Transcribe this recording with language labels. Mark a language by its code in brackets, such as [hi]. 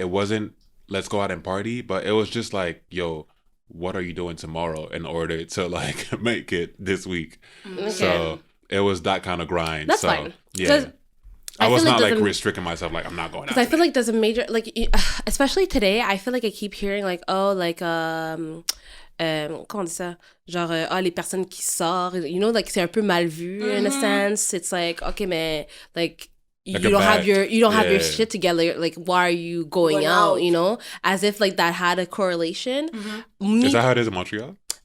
[en] It wasn't let's go out and party, but it was just like, yo, what are you doing tomorrow in order to like make it this week? Okay. So it was that kind of grind. That's fine. Yeah. I was not like restricting myself, like I'm not going out. I feel like there's a major, like, especially today, I feel like I keep hearing like, oh, like, comment on dit ça? [fr] Genre, les personnes qui sortent, you know, like, c'est un peu mal vu in a sense. [en] It's like, okay, mais, like you don't have your shit together. Like, why are you going out? You know, as if like that had a correlation. Is that how it is in Montreal?